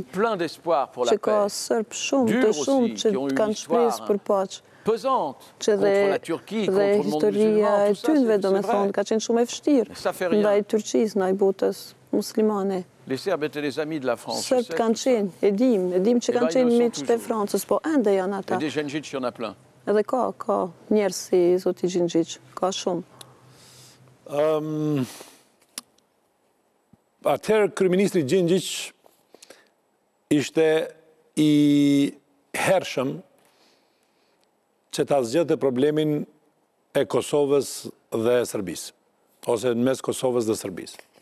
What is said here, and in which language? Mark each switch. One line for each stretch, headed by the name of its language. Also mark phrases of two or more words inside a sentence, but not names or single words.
French: Plein d'espoir pour la
Albanian: që ka
French: paix.
Albanian: sërb shumë
French: Dur
Albanian: të
French: aussi,
Albanian: shumë që
French: qui ont eu
Albanian: kanë
French: une histoire,
Albanian: shpresë për paqë.
French: Pesante
Albanian: Që
French: contre la Turquie,
Albanian: dhe
French: contre le monde
Albanian: historia
French: musulman,
Albanian: e
French: tout ça,
Albanian: tynëve,
French: c'est
Albanian: do me thonë,
French: vrai.
Albanian: ka qenë shumë e vështirë.
French: Ça fait rien.
Albanian: Ndaj Turqisë, ndaj botës muslimane.
French: Les Serbes étaient les amis de la France. je
Albanian: Sërbët
French: sais
Albanian: kanë
French: tout ça.
Albanian: qenë, e dim që
French: Eh ben,
Albanian: kanë
French: ils
Albanian: qenë
French: le sont
Albanian: miqtë e
French: toujours.
Albanian: Francës, po ende janë
French: Et
Albanian: ata.
French: des Djendjic, il y en a plein.
Albanian: Edhe ka njerëz si zoti Xhinxhiç, ka shumë. Atëherë kryeministri Xhinxhiç ishte i hershëm që ta zgjedhte problemin e Kosovës dhe Serbisë, ose në mes Kosovës dhe Serbisë.